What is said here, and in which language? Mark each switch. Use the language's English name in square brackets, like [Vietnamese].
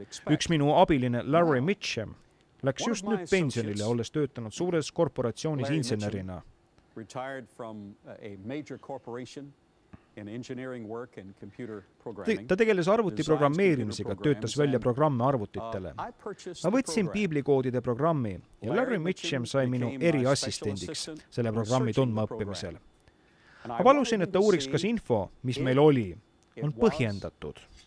[Estonian] Üks minu abiline Larry Mitchell läks just nüüd pensionile, olles töötanud suures korporatsioonis insenerina. [English] retired from a major corporation in engineering work and computer programming. [Estonian] Ta tegeles arvutiprogrammeerimisega, töötas välja programme arvutitele. Ma võtsin Piibli koodide programmi ja Larry Mitchum sai minu eriassistendiks selle programmi tundma õppimisel. Ma palusin, et ta uuriks, kas info, mis meil oli, on põhjendatud.